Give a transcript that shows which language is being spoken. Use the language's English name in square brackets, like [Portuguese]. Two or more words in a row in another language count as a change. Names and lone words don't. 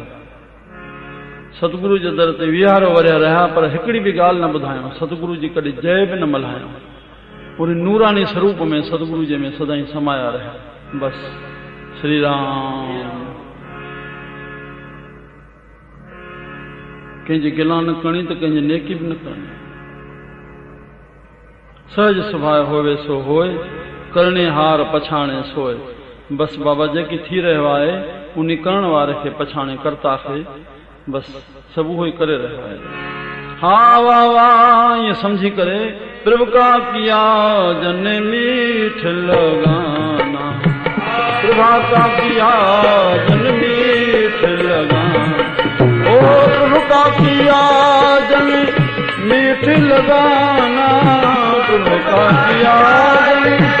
[Sindhi] सतगुरु जे दर ते 20 वरिया रहिया, पर हिकिड़ी बि ॻाल्हि न ॿुधायूं। सतगुरु जी कॾहिं जय बि न मल्हायूं। पूरी नूरानी स्वरूप में सतगुरु जे में सदाईं समाया रहिया। बसि। श्री राम। कंहिंजी गिला न करणी त कंहिंजी नेकी बि न करणी। [Punjabi] ਸਹਜ ਸੁਭਾਵ ਹੋਵੇ ਸੋ ਹੋਏ, ਕਰਣੇ ਹਾਰ ਪਛਾਣੇ ਸੋਏ। [Sindhi] बसि बाबा जेकी थी रहियो आहे उन करण वारे खे पछाणे, कर्ता खे, बसि सभु उहो ई करे रहियो आहे। हा वाह वाह ईअं सम्झी करे [Punjabi] ਪ੍ਰਭੂ ਕਾ ਕੀਆ ਜਨ ਮੀਠ ਲਗਾਨਾ, ਪ੍ਰਭਾ ਕਾ ਕੀਆ ਜਨ ਮੀਠ ਲਗਾਨਾ, ਓ ਪ੍ਰਭੂ ਕਾ ਕੀਆ ਜਨ ਮੀਠ ਲਗਾਨਾ, ਪ੍ਰਭੂ ਕਾ ਕੀਆ ਜਨ